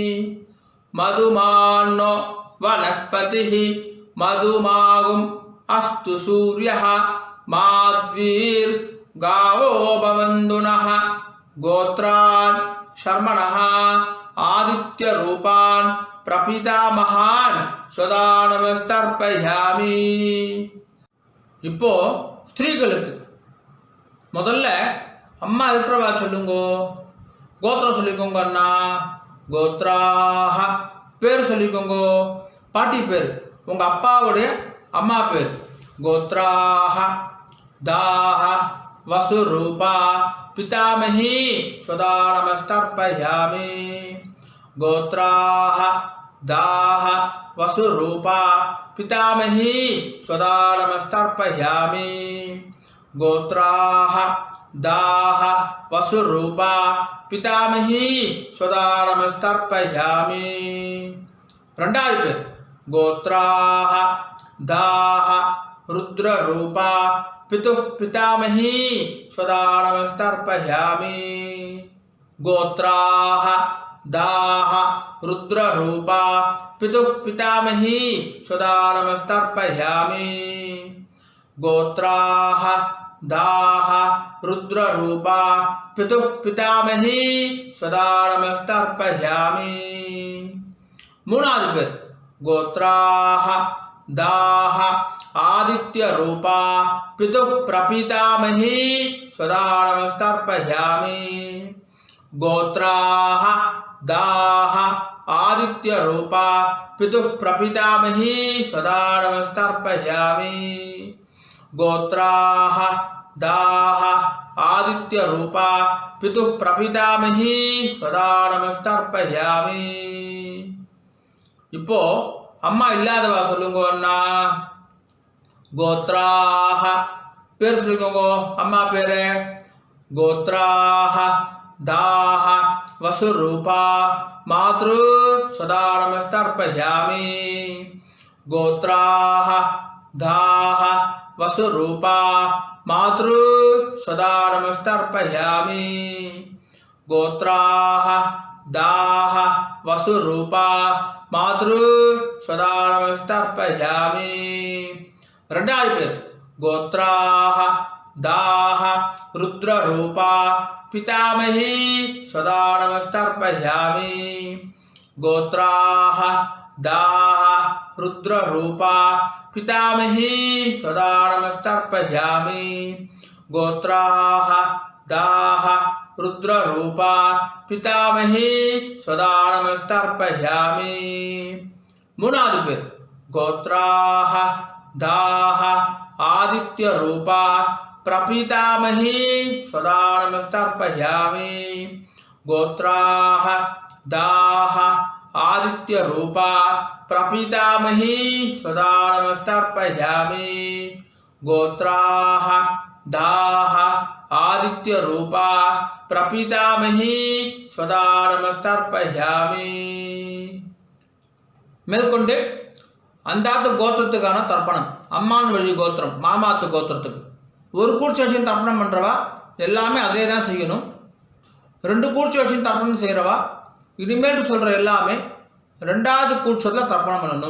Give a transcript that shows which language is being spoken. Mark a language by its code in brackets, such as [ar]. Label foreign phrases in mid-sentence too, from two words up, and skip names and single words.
[sa] मधुमान्नो वनस्पतिः मधुमागुम् अस्तु सूर्यः माध्वीर्गावो भवन्तु नः. गोत्रान् शर्मणः आदित्य रूपान् प्रपितामहान् स्वदानमस्तर्पयामि. [ta] இப்போ ஸ்திரீகளுக்கு முதல்ல அம்மா இருக்கிறவா சொல்லுங்க. கோத்திரம் சொல்லிக்கோங்க அண்ணா. கோத்ராஹ பேர் சொல்லிக்கோங்க. பாட்டி பேர் உங்கள் அப்பாவுடைய அம்மா பேர். [sa] गोत्राः दाः वसुरूपा पितामही स्वदानमस्तर्पयामि. गोत्राः दाः वसुरूपा पितामही स्वदानमस्तर्पयामि. गोत्राः दाः वसुरूपा पितामही स्वदानमस्तर्पयामि [ta] ரெண்டாவது பேர் [sa] गोत्राः दाः रुद्ररूपा पितुः पितामही स्वदानमस्तर्पयामि गोत्राः दाः रुद्ररूपा पितुः पितामही स्वदानमस्तर्पयामि गोत्राः दाः रुद्ररूपा पितुः पितामही स्वदानमस्तर्पयामि மூணாவது பேர் गोत्राः दाः आदित्यरूपा पितुः प्रपितामही स्वदानमस्तर्पयामि गोत्राः दाः आदित्यरूपा पितुः प्रपितामही स्वदानमस्तर्पयामि गोत्राः दाः आदित्यरूपा पितुः प्रपितामही स्वदानमस्तर्पयामि [ta] இப்போ அம்மா இல்லாதவா சொல்லுங்கன்னா கோத்ராஹ பேர் சொல்லுங்க அம்மா பேரு [sa] गोत्राः दाः वसुरूपा मातृ स्वदानमस्तर्पयामि गोत्राः दाः वसुरूपा मातृ स्वदानमस्तर्पयामि गोत्राः दाः वसुरूपा मातृ स्वदानमस्तर्पयामि [ta] ரெண்டாவது பேர் [sa] गोत्राः दाः रुद्ररूपा पितामही स्वदानमस्तर्पयामि गोत्राः दाः रुद्ररूपा पितामही स्वदानमस्तर्पयामि गोत्राः दाः रुद्ररूपा पितामही स्वदानमस्तर्पयामि மூணாவது பேர் गोत्राः दाः आदित्यरूपा प्रपितामही स्वदानमस्तर्पयामि गोत्राः दाः आदित्यरूपा प्रपितामही स्वदानमस्तर्पयामि गोत्राः दाः आदित्यरूपा प्रपितामही स्वदानमस्तर्पयामि [ta] மேற்கொண்டு அந்தாத்து கோத்திரத்துக்கான தர்ப்பணம் அம்மான் வழி கோத்திரம் மாமாத்து கோத்திரத்துக்கு ஒரு கூர்ச்சி வச்சு தர்ப்பணம் பண்ணுறவா எல்லாமே அதே தான் செய்யணும். ரெண்டு கூர்ச்சி வச்சு தர்ப்பணம் செய்கிறவா இனிமேல் சொல்கிற எல்லாமே ரெண்டாவது கூர்ச்சத்தில் தர்ப்பணம் பண்ணணும்.